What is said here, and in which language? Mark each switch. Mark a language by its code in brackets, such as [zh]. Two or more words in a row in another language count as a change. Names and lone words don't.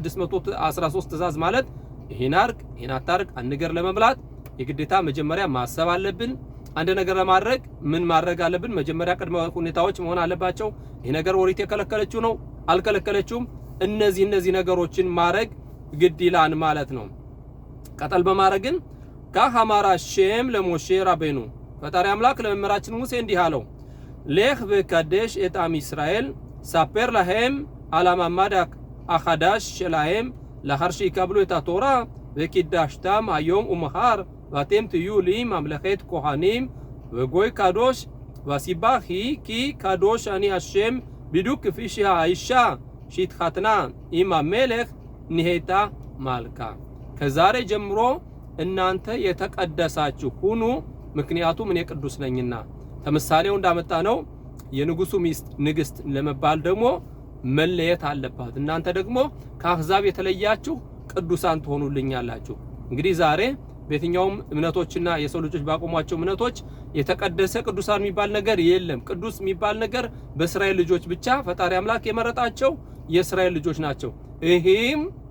[am] 613 ትእዛዝ ማለት ይሄን አርግ ይሄን አታርግ አንገር ለመብላት የግዴታ መጀመሪያ ማሰብ አለብን። አንድ ነገር ለማድረግ ምን ማድረግ አለብን? መጀመሪያ ቅድመ ሁኔታዎች መሆን አለባቸው። ይሄ ነገር ወሪት የከለከለችው ነው አልከለከለችውም፣ እነዚህ ነገሮችን ማድረግ ግድ ይላል ማለት ነው። ቀጠል በማድረግን [he] כה אמר השם למשה רבנו [am] ፈጣሪ አምላክ ለመምህራችን ሙሴ እንዲህ አለው። [he] לך וקדש את עם ישראל, ספר להם על המעמד החדש שלהם לאחר שיקבלו את התורה, וקידשתם היום ומחר, ואתם תהיו לי ממלכת כהנים וגוי קדוש, והסיבה היא כי קדוש אני השם, בדיוק כפי שהאישה שהתחתנה עם המלך נהייתה מלכה. [am] ከዛሬ ጀምሮ እናንተ የተቀደሳችሁ ሁኑ፣ ምክንያቱም እኔ ቅዱስ ነኝና። ተምሳሌው እንዳመጣ ነው። የንጉሱ ሚስት ንግስት ለመባል ደግሞ መለየት አለባት። እናንተ ደግሞ ከአህዛብ የተለያችሁ ቅዱሳን ትሆኑልኛላችሁ። እንግዲህ ዛሬ በየትኛውም እምነቶችና የሰው ልጆች ባቆሟቸው እምነቶች የተቀደሰ ቅዱሳን የሚባል ነገር የለም። ቅዱስ የሚባል ነገር በእስራኤል ልጆች ብቻ ፈጣሪ አምላክ የመረጣቸው የእስራኤል ልጆች ናቸው። ይሄም